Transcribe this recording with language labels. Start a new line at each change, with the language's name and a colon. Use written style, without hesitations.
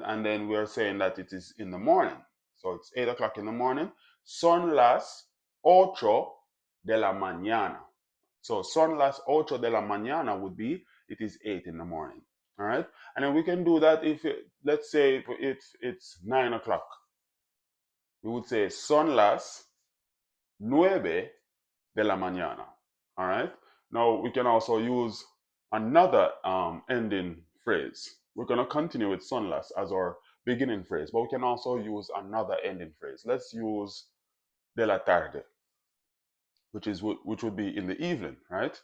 English: And then we're saying that it is in the morning. So it's 8 o'clock in the morning.
Spanish: Son las 8 de la mañana.
English: So
Spanish: son las 8 de la mañana
English: would be it is 8 in the morning. All right. And then we can do that if let's say it's 9 o'clock. We would say
Spanish: son las 9 de la mañana.
English: All right. Now we can also use another ending phrase. We're going to continue with son las as our beginning phrase, but we can also use another ending phrase. Let's use de la tarde, which would be in the evening, right?